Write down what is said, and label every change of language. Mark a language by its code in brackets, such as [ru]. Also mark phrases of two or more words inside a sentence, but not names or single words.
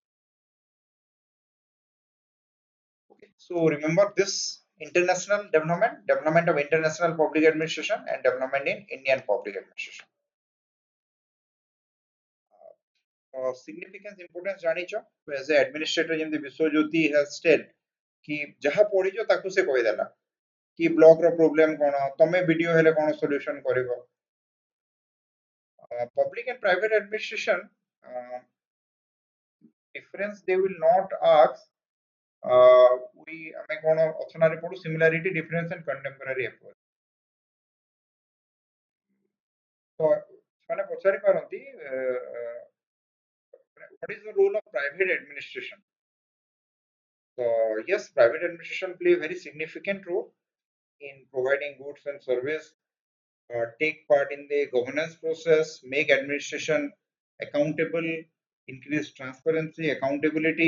[en] Okay, so remember this international development of international public administration and development in Indian public administration. Significance importance [or] ଜାଣିଛ [en] as a administrator [or] ଯେମିତି ବିଶ୍ୱଜ୍ୟୋତି [en] has said [or] କି ଯାହା ପଢିଛ ତାକୁ ସେ କହିଦେଲା କି ବ୍ଲକ ର ପ୍ରୋବ୍ଲେମ କଣ ତମେ ଭିଡିଓ ହେଲେ କଣ ସଲ୍ୟୁସନ କରିବ. [en] Public and private administration difference they will not ask. We [or] ଆମେ କଣ ଅପସନାରେ ପଢୁ [en] similarity difference and contemporary approach. [or] ତ ସେମାନେ ପଚାରି ପାରନ୍ତି [en] what is the role of private administration. So yes, private administration play a very significant role in providing goods and service, take part in the governance process, make administration accountable, increase transparency, accountability.